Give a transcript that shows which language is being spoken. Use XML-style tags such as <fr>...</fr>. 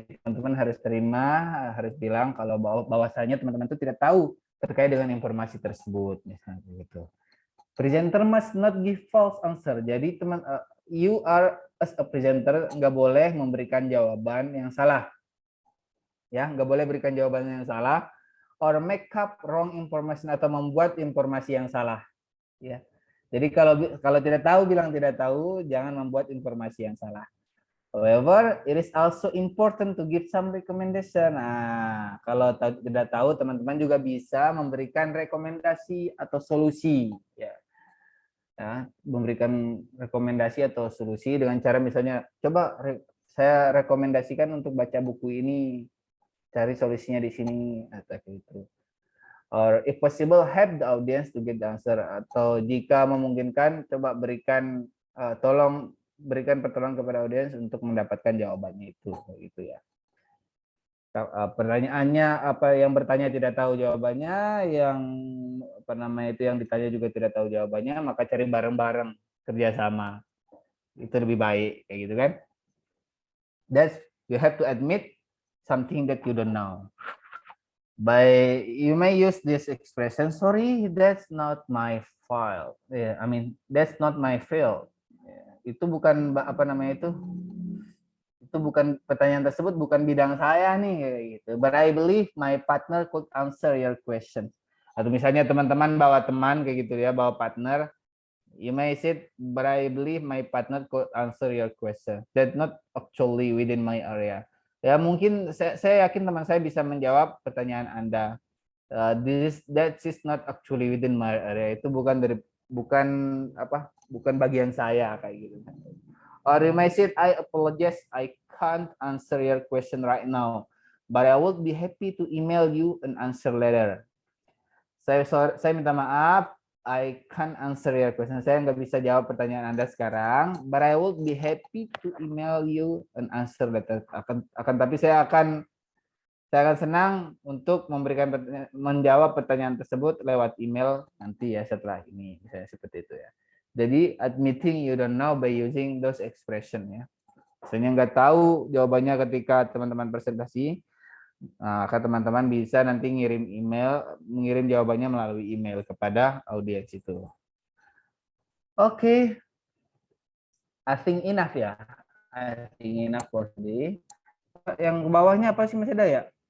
<id>Jadi teman-teman harus terima, harus bilang kalau bahwasanya teman-teman itu tidak tahu terkait dengan informasi tersebut, misalnya begitu.</id> <en>Presenter must not give false answer.</en> <id>Jadi</id> <en>you are as a presenter</en> <id>nggak boleh memberikan jawaban yang salah, ya, nggak boleh berikan jawaban yang salah,</id> <en>or make up wrong information,</en> <id>atau membuat informasi yang salah, ya. Jadi kalau tidak tahu bilang tidak tahu, jangan membuat informasi yang salah.</id> <en>However, it is also important to give some recommendation.</en> <id>Nah, kalau tidak tahu, teman-teman juga bisa memberikan rekomendasi atau solusi, ya. Ya, memberikan rekomendasi atau solusi dengan cara misalnya, coba saya rekomendasikan untuk baca buku ini, cari solusinya di sini, atau gitu.</id> <en>Or if possible, help the audience to get the answer.</en> <id>Atau jika memungkinkan, coba berikan tolong berikan pertolongan kepada audiens untuk mendapatkan jawabannya itu, gitu ya. Pertanyaannya apa, yang bertanya tidak tahu jawabannya, yang apa namanya itu yang ditanya juga tidak tahu jawabannya, maka cari bareng-bareng, kerjasama, itu lebih baik, kayak gitu kan.</id> <en>That's, you have to admit something that you don't know. You may use this expression, sorry, that's not my file. Yeah, I mean, that's not my field.</en> <id>Itu bukan apa namanya itu bukan, pertanyaan tersebut bukan bidang saya nih, kayak gitu.</id> <en>But I believe my partner could answer your question.</en> <id>Atau misalnya teman-teman bawa teman kayak gitu ya, bawa partner,</id> <en>you may say, but I believe my partner could answer your question. That's not actually within my area.</en> <id>Ya mungkin saya yakin teman saya bisa menjawab pertanyaan Anda.</id> <en>That is not actually within my area.</en> <id>Itu bukan bagian saya, kayak gitu.</id> <en>Or you may say, I apologize, I can't answer your question right now, but I would be happy to email you an answer later.</en> <id>Saya minta maaf,</id> <en>I can't answer your question.</en> <id>Saya nggak bisa jawab pertanyaan Anda sekarang,</id> <en>but I would be happy to email you an answer later.</en> <id>Tapi saya akan senang untuk menjawab pertanyaan tersebut lewat email nanti ya, setelah ini, misalnya seperti itu ya.</id> <en>Jadi admitting you don't know by using those expression ya.</en> <id>Misalnya nggak tahu jawabannya ketika teman-teman presentasi, maka teman-teman bisa nanti mengirim jawabannya melalui email kepada audiens itu.</id> <en>Oke. I think enough ya. I think enough for today.</en> <id>Yang ke bawahnya apa sih, masih ada ya?</id>